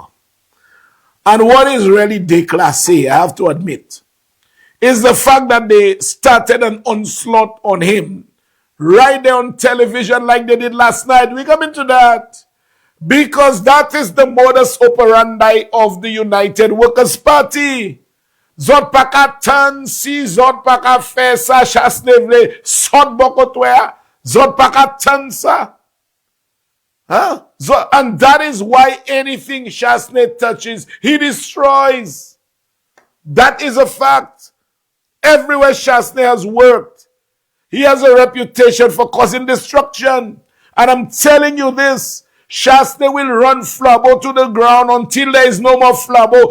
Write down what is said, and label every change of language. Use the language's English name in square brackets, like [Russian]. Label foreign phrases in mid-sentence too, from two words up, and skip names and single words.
[English] And what is really déclassé, I have to admit, is the fact that they started an onslaught on him right there on television like they did last night. We come into that because that is the modus operandi of the United Workers' Party. [Saint Lucian Creole French] Zot paka tan si, zot paka fe sa, chasnevle, sot bokotwea, zot paka tan sa. [English] Huh? And that is why anything Chasney touches, he destroys. That is a fact. Everywhere Chasney has worked, he has a reputation for causing destruction. And I'm telling you this, Chasney will run Flabo to the ground until there is no more Flabo.